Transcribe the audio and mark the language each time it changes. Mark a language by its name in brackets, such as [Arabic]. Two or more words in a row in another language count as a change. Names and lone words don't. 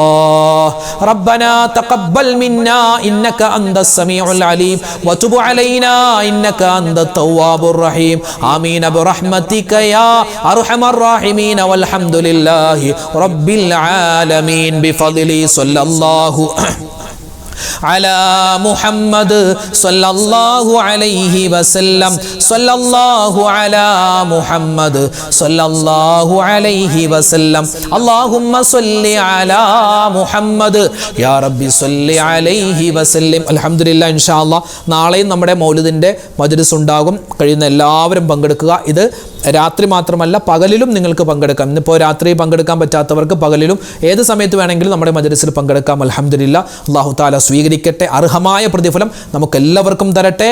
[Arabic] ربنا تقبل منا إنك أنت السميع العليم وتب علينا إنك أنت التواب الرحيم. آمين برحمتك يا أرحم الراحمين والحمد لله رب العالمين بفضلي صلى الله على محمد صلى الله عليه وسلم صلى الله على محمد صلى الله عليه وسلم اللهم صل على محمد يا ربي صل عليه وسلم. [Malayalam] അൽഹംദുലില്ലാഹ്, [Arabic] إن شاء الله [Malayalam] നാളെയും നമ്മുടെ മൗലിദിന്റെ മജ്‌ലിസ് ഉണ്ടാകും. കഴിയുന്ന എല്ലാവരും പങ്കെടുക്കുക. ഇത് രാത്രി മാത്രമല്ല പകലിലും നിങ്ങൾക്ക് പങ്കെടുക്കാം. ഇന്നിപ്പോൾ രാത്രി പങ്കെടുക്കാൻ പറ്റാത്തവർക്ക് പകലിലും ഏത് സമയത്ത് വേണമെങ്കിലും നമ്മുടെ മജ്‌ലിസിൽ പങ്കെടുക്കാം. അൽഹംദുലില്ലാഹ്, [Arabic] الله تعالى [Malayalam] സ്വീകരിക്കട്ടെ, അർഹമായ പ്രതിഫലം നമുക്കെല്ലാവർക്കും തരട്ടെ.